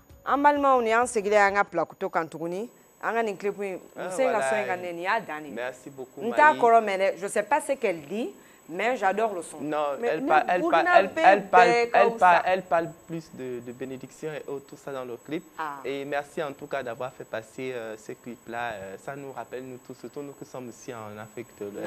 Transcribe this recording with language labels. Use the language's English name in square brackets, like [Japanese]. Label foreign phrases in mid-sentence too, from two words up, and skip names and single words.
[French] balma on est en segile anga plakuto kantuguni. Anga ni clip ni merci beaucoup Marie. Je sais pas ce qu'elle dit, mais j'adore le son. Non, elle parle plus de bénédiction et tout ça dans le clip. Et merci en tout cas d'avoir fait passer ce clip-là. Ça nous rappelle, nous tous, surtout nous qui sommes ici en Afrique de l'Ouest.